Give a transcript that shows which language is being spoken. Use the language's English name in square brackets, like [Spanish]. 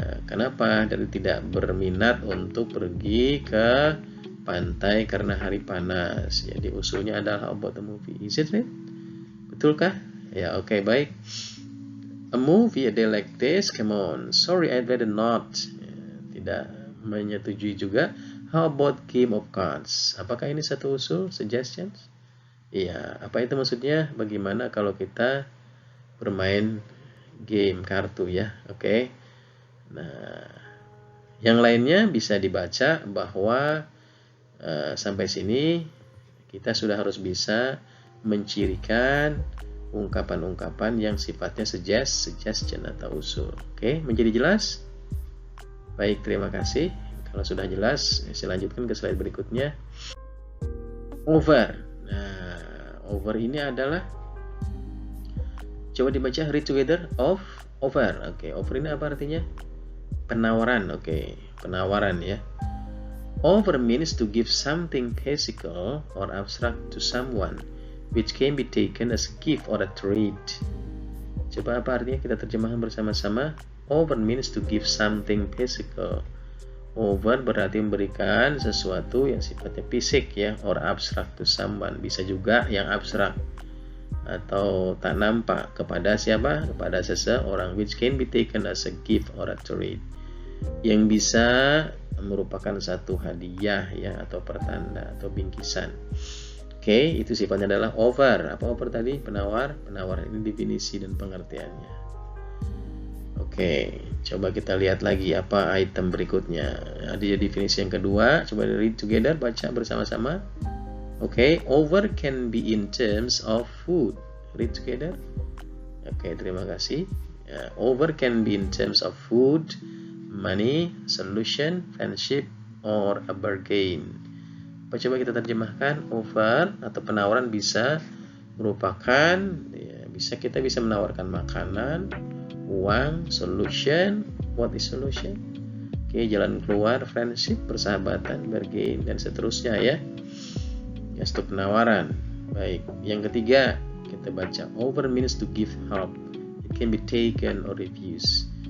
[Indonesian] Kenapa dari tidak berminat untuk pergi ke pantai karena hari panas? Jadi usulnya adalah [English] how about the movie. Is it right? [Indonesian] Betulkah? Ya, oke, baik. [English] A movie a day like this, come on. Sorry, I'd rather not. [Indonesian] Tidak menyetujui juga. [English] How about game of cards? [Indonesian] Apakah ini satu usul? [English] Suggestions? [Indonesian] Iya, apa itu maksudnya? Bagaimana kalau kita bermain game kartu ya? Oke. Nah, yang lainnya bisa dibaca bahwa sampai sini kita sudah harus bisa mencirikan ungkapan-ungkapan yang sifatnya suggestion atau usul. Oke, menjadi jelas? Baik, terima kasih. Kalau sudah jelas, saya lanjutkan ke slide berikutnya. Over. Nah, over ini adalah, coba dibaca, [English] read together. [Indonesian] Over. Oke, over ini apa artinya? Penawaran. Oke, penawaran ya. [English] Offer means to give something physical or abstract to someone, which can be taken as a gift or a trade. [Indonesian] Coba apa artinya, kita terjemahkan bersama-sama. [English] Offer means to give something physical. [Indonesian] Offer berarti memberikan sesuatu yang sifatnya fisik ya, [English] or abstract to someone. [Indonesian] Bisa juga yang abstrak atau tak nampak kepada siapa? Kepada seseorang, [English] which can be taken as a gift or a trade. [Indonesian] Yang bisa merupakan satu hadiah ya, atau pertanda atau bingkisan. Oke, itu sifatnya adalah offer. Apa offer tadi? Penawar. Penawar ini definisi dan pengertiannya. Oke, coba kita lihat lagi apa item berikutnya. Ada definisi yang kedua. Coba [English] read together, [Indonesian] baca bersama-sama. [English] Oke, offer can be in terms of food. Read together. Oke, terima kasih. Offer can be in terms of food, money, solution, friendship, or a bargain. [Indonesian] Coba kita terjemahkan. Offer atau penawaran bisa merupakan ya, kita bisa menawarkan makanan, uang, solution. [English] What is solution? [Indonesian] Oke, jalan keluar, friendship, persahabatan, bargain, dan seterusnya ya. Ya, itu penawaran. Baik, yang ketiga kita baca. [English] Offer means to give help. It can be taken or refused.